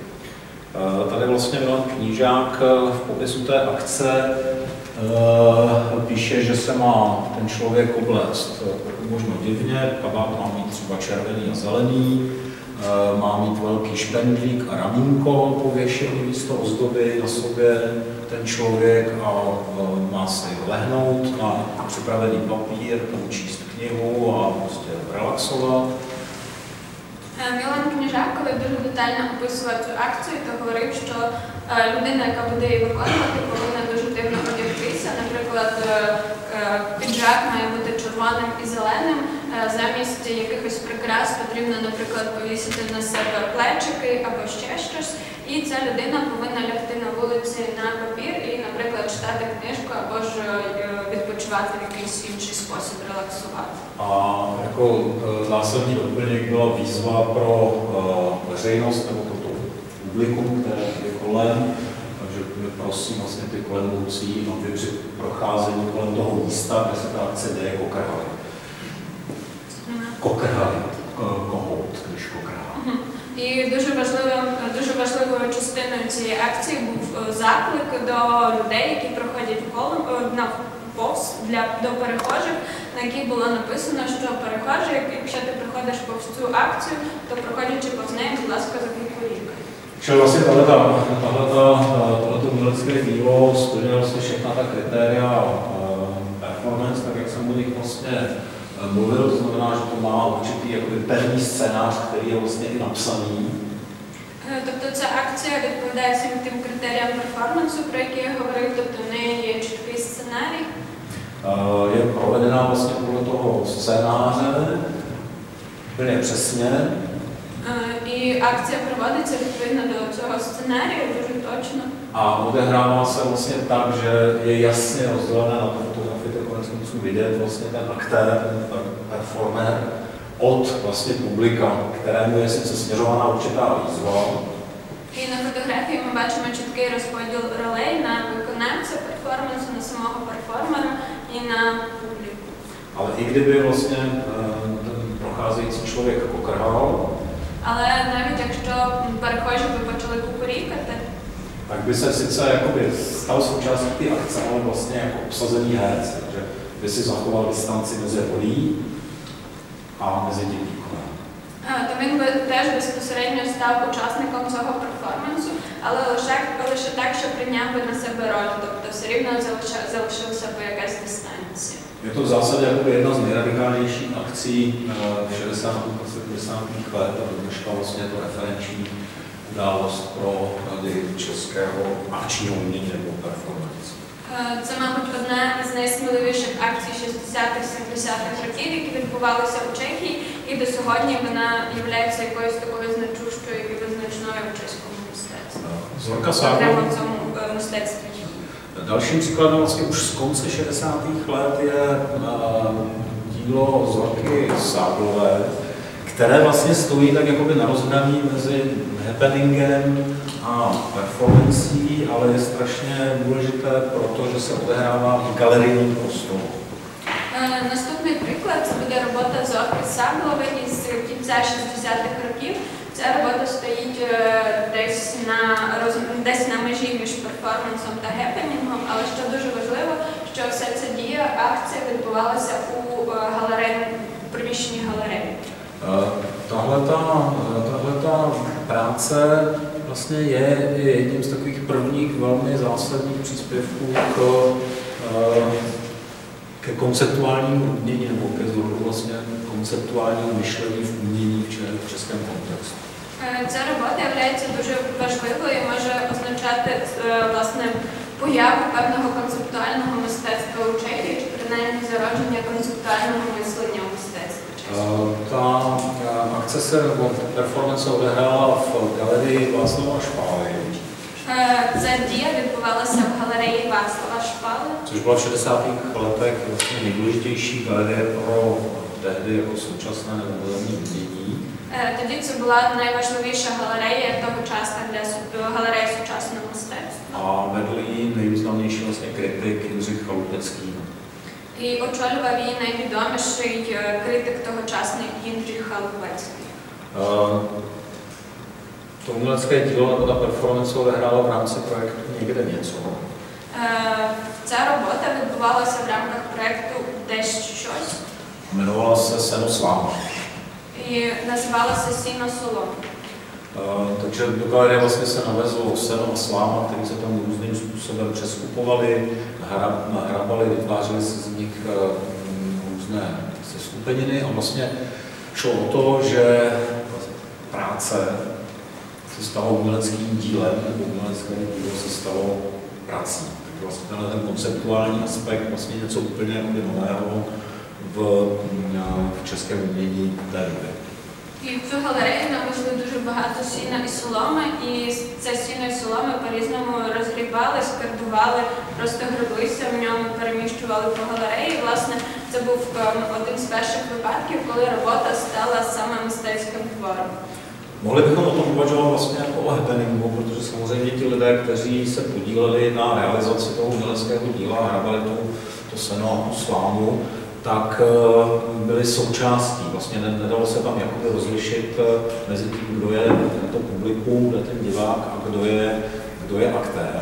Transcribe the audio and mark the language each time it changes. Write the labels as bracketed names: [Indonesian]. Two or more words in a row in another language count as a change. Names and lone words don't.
[Czech] Tady vlastně Milan Knížák v popisu té akce píše, že se má ten člověk oblést možno divně, kabát má mít třeba červený a zelený, má mít velký špendlík a ramínko pověšený místo ozdoby na sobě ten člověk a má si lehnout na připravený papír, číst knihu a prostě relaxovat. [Ukrainian] Мілан Кніжак, коли дуже детально описував цю акцію, то говорив, що людина, яка буде її виконувати, повинна дуже дивно одягтися. Наприклад, піджак має бути червоним і зеленим. Замість якихось прикрас потрібно, наприклад, повісити на себе плечики або ще щось. І ця людина повинна лягти на вулиці на папір і, наприклад, читати книжку або ж відпочивати в якийсь інший спосіб, релаксувати. [Czech] A jako zásadní doplněk byla výzva pro veřejnost nebo pro to publikum, které je kolem, takže prosím vlastně ty kolemoucí, aby při procházení kolem toho místa, kde se ta akce děje, kokrhali. Kokrhali, kohout, když kokrhali. [Ukrainian] І дуже важливою частиною цієї акції був заклик до людей, які проходять повз до перехожих, на якій було написано, що перехожі, якщо ти проходиш повз цю акцію, то проходячи повз неї, будь ласка, закуркуй. [Czech] Čili vlastně tohleto umělecké dílo splňuje vlastně všechna ta kritéria performance, tak jak jsem o nich vlastně mluvil, to znamená, že to má určitý jakoby pevný scénář, který je vlastně i napsaný. [Ukrainian] Тобто ця акція відповідає всім тим критеріям перформансу, про які я говорив, тобто в неї є чіткий сценарій. [Czech] Je provedená vlastně podle toho scénáře, úplně přesně. [Ukrainian] І акція проводиться відповідно до цього сценарію, дуже точно. [Czech] A odehrává se vlastně tak, že je jasně rozdělené na to fotografii, to konec konců vidět vlastně ten aktér, ten performer, od vlastně publika, kterému je sice směřovaná určitá výzva. [Ukrainian] І на фотографії ми бачимо чіткий розподіл ролей на виконавця перформансу, на самого перформера і на публіку. [Czech] Ale i kdyby vlastně ten procházející člověk kokrhal, [Ukrainian] але навіть якщо перехожі би почали кукурікати, [Czech] tak by se sice jakoby stal součástí té akce, ale vlastně jako obsazený herec, takže by si zachoval distanci mezi rolí a mezi tím výkonem. [Ukrainian] То він би теж безпосередньо став учасником цього перформансу, але лише так, що прийняв би на себе роль, тобто все рівно залишилася би якась дистанція. [Czech] Je to v zásadě jako jedna z nejradikálnějších akcí v 60. a 70. let a dneška vlastně je to referenční událost pro českého akčního umění nebo performance. [Ukrainian] Це, мабуть, одна із найсміливіших акцій 60-х-70-х років, які відбувалися у Чехії, і до сьогодні вона є якоюсь такою значущою і визначною в чеському мистецтві. Окремо в цьому мистецтві. [Czech] Dalším příkladem vlastně už z konce 60. let je dílo Zorky Sáblové, které vlastně stojí tak jakoby na rozhraní mezi happeningem a performancí, ale je strašně důležité, protože se odehrává v galerijním prostoru. [Ukrainian] Наступний приклад це буде робота Зорки Саблової із кінця 60-х років. Ця робота стоїть десь на межі між перформансом та гепенінгом, але що дуже важливо, що вся ця дія, акція відбувалася у приміщенні галереї. [Czech] Tahleta práce vlastně je jedním z takových prvních velmi zásadních příspěvků ke konceptuálnímu umění nebo ke vzhledu vlastně konceptuálního myšlení v umění v českém kontextu. [Ukrainian] Ця робота є дуже важливою і може означати власне появу певного концептуального мистецтва у Чехії, чи принаймні зародження концептуального мислення у мистецтві. [Czech] Ta akce se, nebo performance odehrála v galerii Václava Špály. [Ukrainian] Ця дія відбувалася в галереї Václava Špály. [Czech] Což byla v 60. letech vlastně nejdůležitější galerie pro tehdy jako současné nebo moderní umění. [Ukrainian] Тоді це була найважливіша галерея тогочасна галерея сучасного мистецтва. [Czech] A vedl ji nejvýznamnější vlastně kritik Jindřich Chalupecký. [Ukrainian] І очолював її найвідоміший критик тогочасний Jindřich Chalupecki. [Czech] To umělecké dílo nebo ta performance odehrála v rámci projektu Někde něco. [Ukrainian] Ця робота відбувалася в рамках проєкту Десь щось. [Czech] Jmenovala se Seno sláma. [Ukrainian] І називалася Сіно солома. [Czech] Takže do galerie vlastně se navezlo seno a sláma, které se tam různým způsobem přeskupovaly, nahrabali, vytvářely se z nich různé seskupeniny a vlastně šlo o to, že práce se stalo uměleckým dílem, nebo umělecké dílo se stalo prací. Takže vlastně ten konceptuální aspekt vlastně něco úplně nového v českém umění té doby. [Ukrainian] І в цю галерею навезли дуже багато сіна і соломи, і це сіно і соломи по-різному розгрібали, скарбували, просто греблися в ньому, переміщували по галереї. І, власне, це був один з перших випадків, коли робота стала саме мистецьким твором. [Czech] Mohli bychom o tom uvažovat vlastně jako o happeningu, protože samozřejmě ti lidé, kteří se podíleli na realizaci toho uměleckého díla, hrabali to seno a tu slámu, tak byli součástí. Vlastně nedalo se tam jakoby rozlišit mezi tím, kdo je to publikum, kdo je ten divák a kdo je aktér.